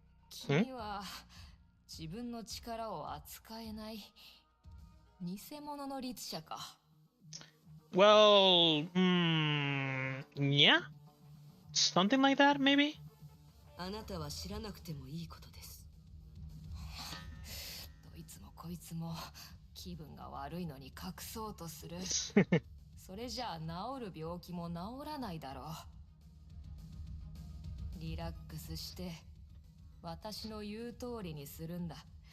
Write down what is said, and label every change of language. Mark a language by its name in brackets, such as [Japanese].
[Japanese] 君は自分の力を扱えない偽物の律者か。 [English] Well, yeah, something like that, maybe. [Japanese] あなたは知らなくてもいいことです。どいつもこいつも気分が悪いのに隠そうとする。それじゃあ治る病気も治らないだろう。リラックスして私の言う通りにするんだ。